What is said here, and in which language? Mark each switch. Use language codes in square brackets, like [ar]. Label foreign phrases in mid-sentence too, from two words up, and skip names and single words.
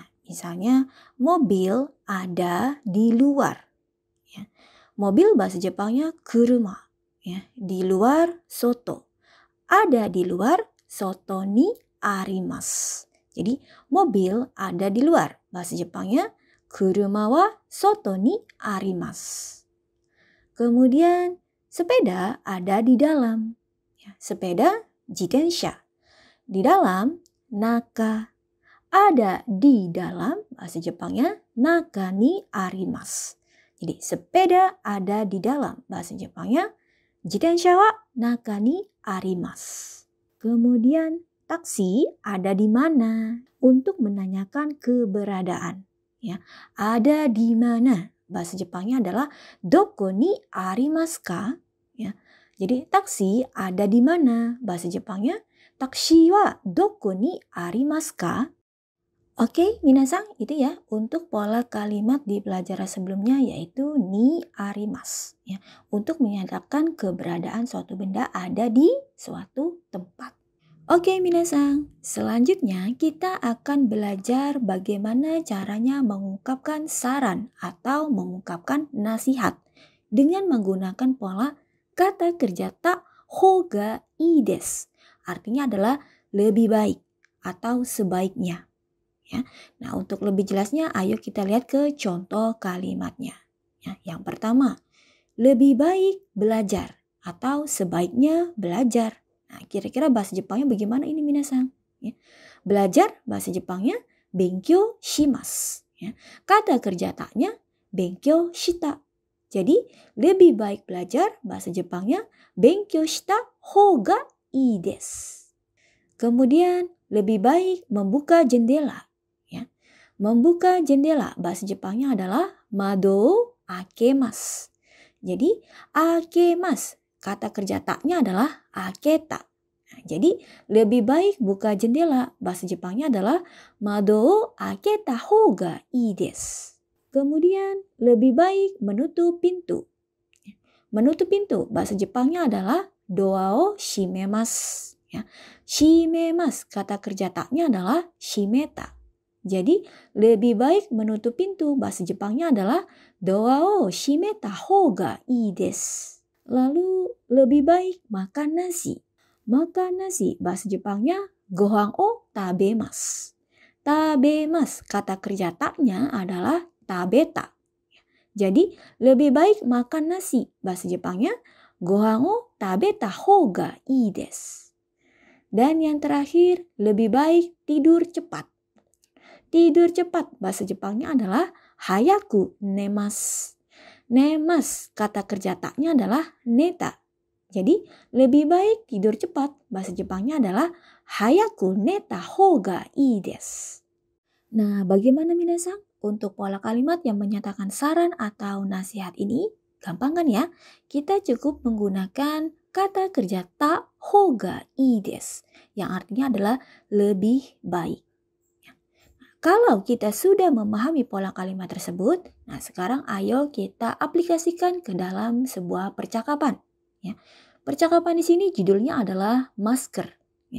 [id] Misalnya mobil ada di luar. Ya. Mobil bahasa Jepangnya kuruma. Ya. Di luar soto. Ada di luar [ja] 外にあります. [id] Jadi mobil ada di luar. Bahasa Jepangnya [ja] 車は外にあります. [id] Kemudian sepeda ada di dalam. Ya, sepeda jitensha. Di dalam naka. Ada di dalam, bahasa Jepangnya [ja] 中にあります. [id] Jadi sepeda ada di dalam, bahasa Jepangnya [ja] 自転車は中にあります. [id] Kemudian taksi ada di mana untuk menanyakan keberadaan. Ya, ada di mana? Bahasa Jepangnya adalah [ja] どこにありますか? [id] Ya. Jadi taksi ada di mana? Bahasa Jepangnya [ja] タクシーはどこにありますか? [id] Oke, minasang, itu ya untuk pola kalimat di pelajaran sebelumnya yaitu [ja] にあります [id] ya, untuk menyatakan keberadaan suatu benda ada di suatu tempat. Oke, minasang, selanjutnya kita akan belajar bagaimana caranya mengungkapkan saran atau mengungkapkan nasihat dengan menggunakan pola kata kerja [ja] たほうがいいです. [id] Artinya adalah lebih baik atau sebaiknya. Ya. Nah, untuk lebih jelasnya, ayo kita lihat ke contoh kalimatnya. Ya, yang pertama, lebih baik belajar atau sebaiknya belajar. Nah, kira-kira bahasa Jepangnya bagaimana ini minasang? Ya. Belajar bahasa Jepangnya [ja] 勉強します. [id] Ya. Kata kerja taknya [ja] 勉強した. [id] Jadi, lebih baik belajar bahasa Jepangnya [ja] 勉強したほうがいいです. [id] Kemudian, lebih baik membuka jendela. Membuka jendela bahasa Jepangnya adalah [ja] 窓を開けます. [id] Jadi akemasu kata kerja taknya adalah aketa. Nah, jadi lebih baik buka jendela bahasa Jepangnya adalah [ja] 窓を開けたほうがいいです. [id] Kemudian lebih baik menutup pintu. Menutup pintu bahasa Jepangnya adalah [ja] ドアを閉めます. [id] Ya. Shimemasu kata kerja taknya adalah shimeta. Jadi lebih baik menutup pintu bahasa Jepangnya adalah [ja] ドアを閉めたほうがいいです. [id] Lalu lebih baik makan nasi. Makan nasi bahasa Jepangnya [ja] ご飯を食べます. [id] Tabemasu kata kerja taknya adalah tabeta. Jadi lebih baik makan nasi bahasa Jepangnya [ja] ご飯を食べたほうがいいです. [id] Dan yang terakhir lebih baik tidur cepat. Tidur cepat bahasa Jepangnya adalah [ja] 早く寝ます. [id] Nemasu kata kerja taknya adalah neta. Jadi lebih baik tidur cepat bahasa Jepangnya adalah [ja] 早く寝たほうがいいです. [id] Nah, bagaimana minasang untuk pola kalimat yang menyatakan saran atau nasihat ini? Gampang kan ya? Kita cukup menggunakan kata kerja [ja] たほうがいいです [id] yang artinya adalah lebih baik. Kalau kita sudah memahami pola kalimat tersebut, nah sekarang ayo kita aplikasikan ke dalam sebuah percakapan. Ya. Percakapan di sini judulnya adalah masker. Ya.